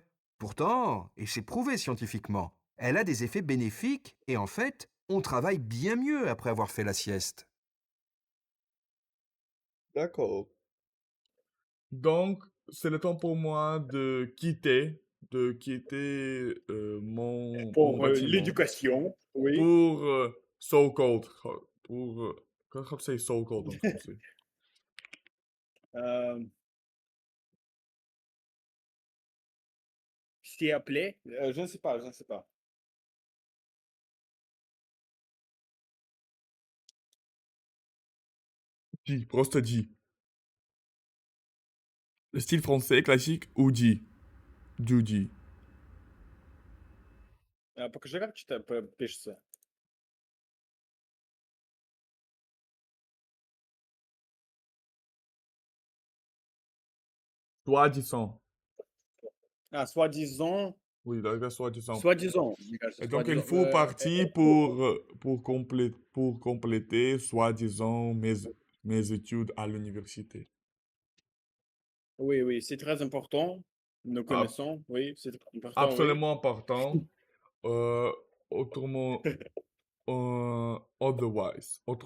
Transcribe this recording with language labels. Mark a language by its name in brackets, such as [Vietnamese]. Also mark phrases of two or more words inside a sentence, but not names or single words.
[French] Pourtant, et c'est prouvé scientifiquement, elle a des effets bénéfiques et en fait, on travaille bien mieux après avoir fait la sieste. D'accord. Donc, c'est le temps pour moi de quitter mon Pour bâtiment l'éducation, oui. pour so-called, pour, comment c'est so-called en français? Euh, S'il appelé, je ne sais pas, je ne sais pas. Dis, просто dis. Le style français classique ou dis. Dis. [Russian] Покажи, как пишется. [French] Soi-disant. Soi-disant, Oui, là, soi-disant. soi-disant, [Russian] мне кажется, [French] Et donc, il soi-disant. faut partir pour compléter, soi-disant, mes études à l'université. Oui, oui, c'est très important. Nous Ab- connaissons, oui, c'est très important, oui. Absolument important. Euh, autrement, otherwise.